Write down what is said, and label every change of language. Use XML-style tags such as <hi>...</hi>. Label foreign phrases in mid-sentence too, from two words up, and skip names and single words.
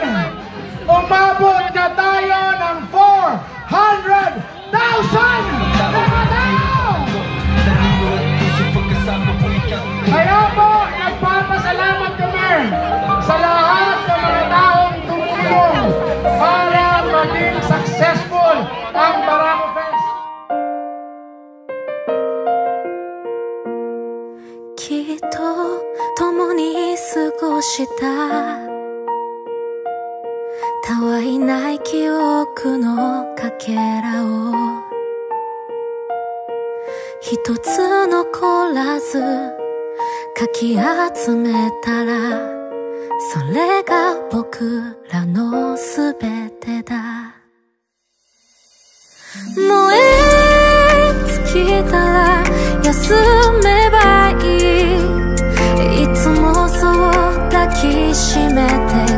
<tl>Umabot na tayo ng 400,000 mga tao! Kaya po, nagpapasalamat kami sa lahat ng mga taong tumulong para maging successful ang Barako Fest.</tl> <ja>Kitto 共に過ごしたたわいない記憶のかけらを一つ残らずかき集めたらそれが僕らのすべてだ燃え尽きたら休めばいいいつもそう抱きしめて</ja>